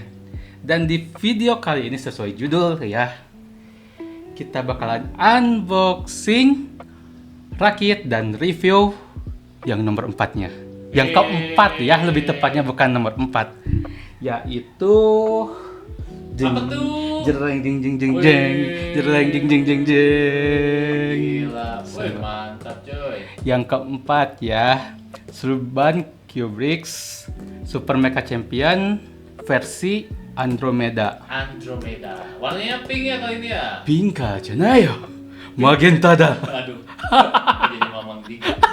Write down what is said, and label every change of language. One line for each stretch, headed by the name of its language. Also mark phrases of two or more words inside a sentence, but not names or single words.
Indonesian: Dan di video kali ini sesuai judul ya, kita bakalan unboxing, rakit dan review yang nomor 4-nya. Yang keempat ya, lebih tepatnya bukan nomor 4, yaitu apa tuh? Jereng jeng jeng jeng jeng, jereng jeng jeng jeng jeng. Gila, woi mantap coy. Yang keempat ya, Sluban Q-Brix Super Mecha Champion versi Andromeda. Andromeda. Warnanya pink ya kali ini ya?
Japanese: ピンクじゃないよ、マゼンタだ.
Indonesian: Aduh. Jadi ngomong tiga.